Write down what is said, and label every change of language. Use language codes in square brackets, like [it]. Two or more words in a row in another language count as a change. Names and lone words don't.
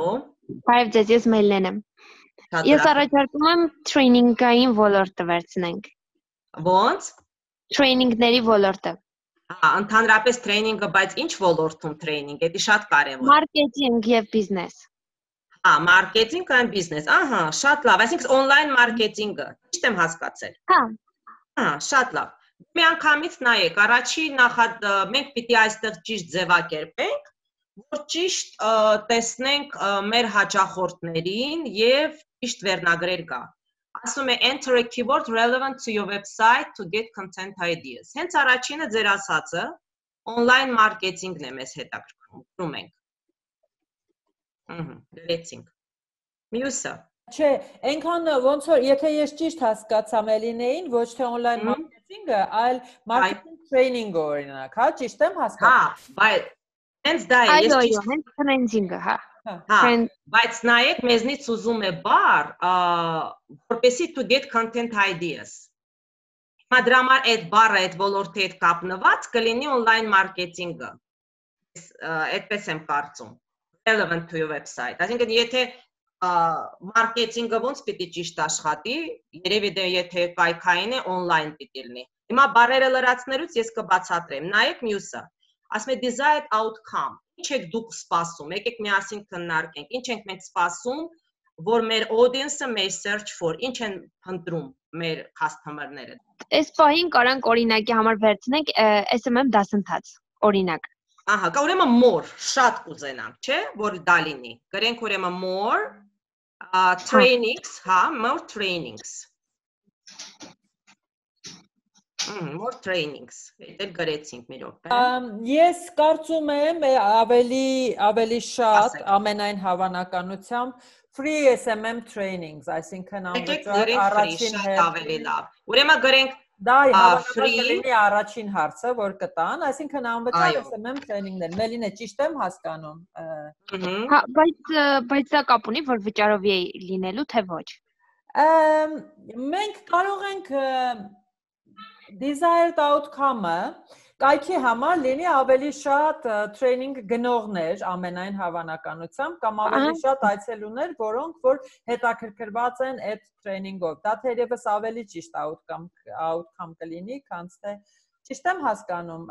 [hy] Բարև ձեզ, ես Մելլեն եմ։ Ես առաջարկում եմ training-ային ոլորտը վերցնենք։ Ոնց? Training-ների ոլորտը։ Ընդհանրապես training-ը, բայց ինչ ոլորտում training, էդի շատ կարևոր։ Մարքեթինգ եւ բիզնես։ Մարքեթինգ [en] and business, [hy] շատ լավ, այսինքն online մարքեթինգը, ճիշտ եմ հասկացել։ Շատ լավ։ Մի անգամից նայեք, առաջի մենք պիտի այստեղ ճիշտ ձևակերպենք, որ ճիշտ տեսնենք մեր հաճախորդներին եւ ճիշտ վերնագրեր գա։ Ասում է [en] enter a keyword relevant to your website to get content ideas։ [hy] Հենց առաջինը ձեր ասածը [en] online marketing-ն [hy] է մեզ հետաքրքրում ենք։ Գրեցինք։ Մյուսը։ Չէ, այնքան ոնց որ եթե ես ճիշտ հասկացա Մելինեին, ոչ թե [en] online marketing-ը, [hy] այլ [en] marketing training-ը [hy] օրինակ, հա, ճիշտ եմ հասկացա։ Բայց հենց դա է, ես ճիշտ։ Այո, հենց training-ը, հա։ Բայց նայեք, մեզնից ուզում է բառ, որպեսզի [en] to get content ideas։ [hy] Հիմա դրա համար այդ բառը, այդ ոլորտի հետ կապնված կլինի [en] online marketing-ը։ [hy] Այդպես եմ կարծում։ [en] Relevant to your website։ [hy] Այսինքն եթե մարքեթինգը ոնց պիտի ճիշտ աշխատի, երևի դե եթե կայքային է online պիտի լինի։ Հիմա բառերը լրացնելուց ես կբացատրեմ։ Նայեք մյուսը։ Ասում է [en] desired outcome։ [hy] Ինչ եք դուք սպասում։ Եկեք միասին քննարկենք։ Ինչ ենք մենք սպասում, որ մեր audience-ը մեր [en] search for, [hy] ինչ են փնտրում մեր customer-ները։ Այս պահին կարանք օրինակի համար վերցնենք SMM դասընթաց, օրինակ։ Ահա, կա ուրեմն more, շատ կուզենանք, չէ, որ դա լինի։ Գրենք ուրեմն [en] more trainings, [hy] հա, [en] more trainings։ More trainings, [hy] դեր գրեցինք մի րոպե։ Ես կարծում եմ ավելի շատ ամենայն հավանականությամբ [en] free SMM trainings, [hy] այսինքն անվճար առաջին շատ ավելի լավ։ Ուրեմն գրենք դա հավանաբար կլինի առաջին հարցը, որ կտան, այսինքն անվճար SMM training-ներ։ Մելինե, ճիշտ եմ հասկանում։ Հա, բայց դա կապ ունի, որ վճարովի է լինելու, թե ոչ։ Մենք կարող ենք [en] desired outcome-ը [hy] կայքի համար լինի ավելի շատ training գնողներ ամենայն հավանականությամբ կամ ավելի շատ այցելուներ, որոնք որ հետաքրքրված են այդ training-ով։ Դա թերևս ավելի ճիշտ outcome կլինի, քան թե ճիշտ եմ հասկանում։